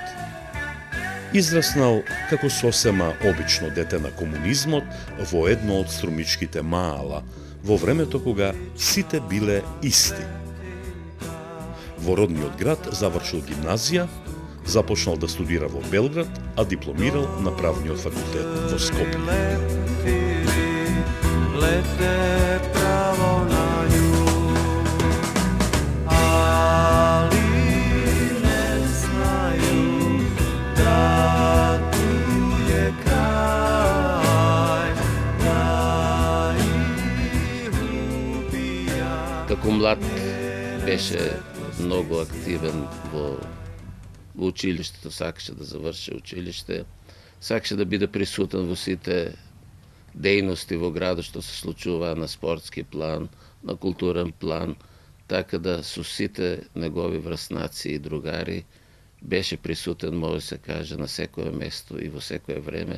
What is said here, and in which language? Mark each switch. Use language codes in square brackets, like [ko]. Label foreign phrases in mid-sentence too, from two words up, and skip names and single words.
[mk] Израснал како сосема обично дете на комунизмот во едно од струмичките маала, во времето кога сите биле исти. Во родниот град завршил гимназија, започнал да студира во Белград, а дипломирал на правниот факултет во Скопје. [sr] Lete pravo na nju, ali ne znaju da tu je kraj, da ih ubija. [mk] Како млад беше многу активен во училиштето, сакаше да заврши училиште, сакаше да биде присутен во сите дејности во градот што се случува на спортски план, на културен план, така да со сите негови врснаци и другари беше присутен, може се каже, на секое место и во секое време.